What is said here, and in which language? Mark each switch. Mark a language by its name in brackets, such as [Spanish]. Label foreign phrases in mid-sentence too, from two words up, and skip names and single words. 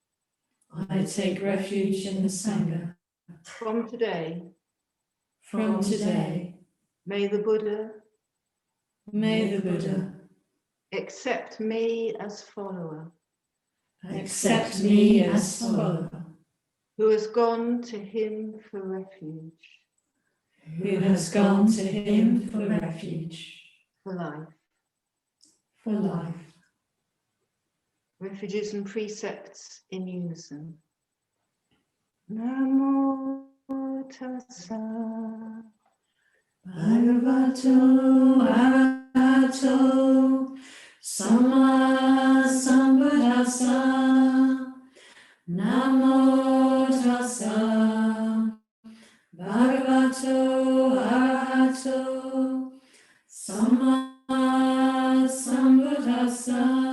[English] From today, may the Buddha accept me as follower, who has gone to him for refuge, for life. Refuges and precepts in unison. [Pali] Namo tassa bhagavato arahato samma sambuddhassa. Namo tassa bhagavato arahato samma sambuddhassa.